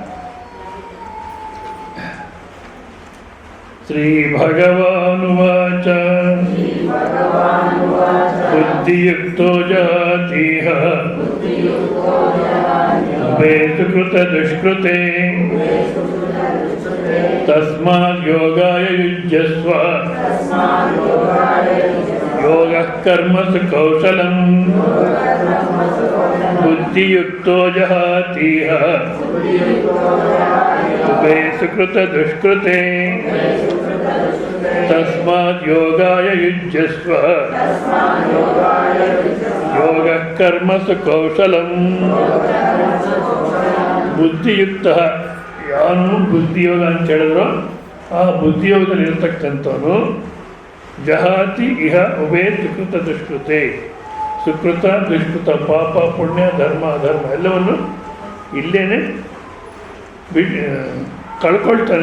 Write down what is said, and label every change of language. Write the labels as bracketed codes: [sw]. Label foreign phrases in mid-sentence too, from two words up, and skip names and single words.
[sa] ಶ್ರೀ ಭಗವಾನುವಾಚ ಬುದ್ಧಿಯುಕ್ತೋ ಜಾತೀಹ ಸುಕೃತ ದುಷ್ಕೃತೆ ತಸ್ಮಾತ್ ಯೋಗಾಯ ಯುಜ್ಯಸ್ವ ಯೋಗಃ ಕರ್ಮಸು ಕೌಶಲಂ ಬುದ್ಧಿಯುಕ್ತೋ ಜಹಾತೀಹ ಉಭಯ ಸುಕೃತ ದುಷ್ಕೃತೆ ತಸ್ಮಾತ್ ಯೋಗಾಯ ಯುಜ್ಯಸ್ವ ಯೋಗ ಕರ್ಮಸು ಕೌಶಲಂ. [kn] ಬುದ್ಧಿಯುಕ್ತ ಯಾನು ಬುದ್ಧಿಯೋಗ ಅಂತ ಹೇಳಿದ್ರು ಆ ಬುದ್ಧಿಯೋಗದಲ್ಲಿ ಇರತಕ್ಕಂಥವನು [sa] ಜಹಾತಿ ಇಹ ಉಭಯ ಸುಕೃತ ದುಷ್ಕೃತೆ. [kn] ಸುಕೃತ ದುಷ್ಕೃತ, ಪಾಪ ಪುಣ್ಯ, ಧರ್ಮ ಅಧರ್ಮ ಎಲ್ಲವನ್ನು ಇಲ್ಲೇನೆ ಕಳ್ಕೊಳ್ತಾನೆ.